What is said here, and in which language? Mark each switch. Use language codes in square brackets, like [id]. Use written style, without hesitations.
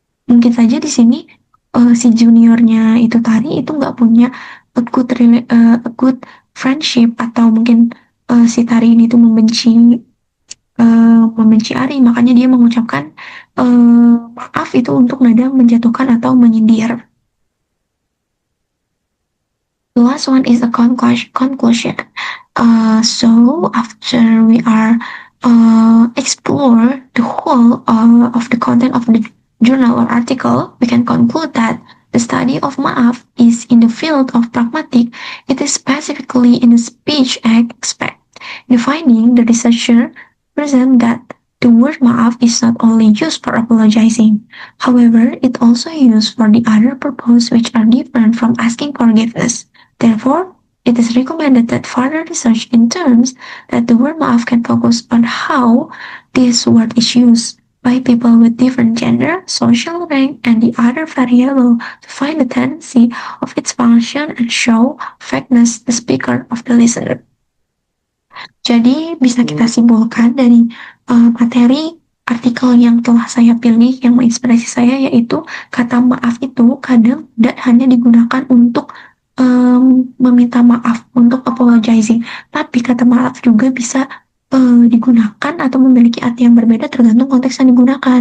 [id] Mungkin saja di sini si juniornya itu Tari itu nggak punya [en] a good friendship, [id] atau mungkin si Tari ini tuh membenci Ari, makanya dia mengucapkan maaf itu untuk nada menjatuhkan atau menyindir. [en] The last one is a conclusion. So after we are explore the whole of the content of the journal or article, we can conclude that the study of maaf is in the field of pragmatic. It is specifically in the speech aspect. In the finding, the researcher present that the word maaf is not only used for apologizing. However, it also used for the other purpose which are different from asking forgiveness. Therefore, it is recommended that further research in terms that the word maaf can focus on how this word is used by people with different gender, social rank, and the other variable to find the tendency of its function and show fairness the speaker of the listener. [id] Jadi bisa kita simpulkan dari materi artikel yang telah saya pilih yang menginspirasi saya, yaitu kata maaf itu kadang hanya digunakan untuk meminta maaf, untuk apologizing. Tapi kata maaf juga bisa digunakan atau memiliki arti yang berbeda tergantung konteks yang digunakan.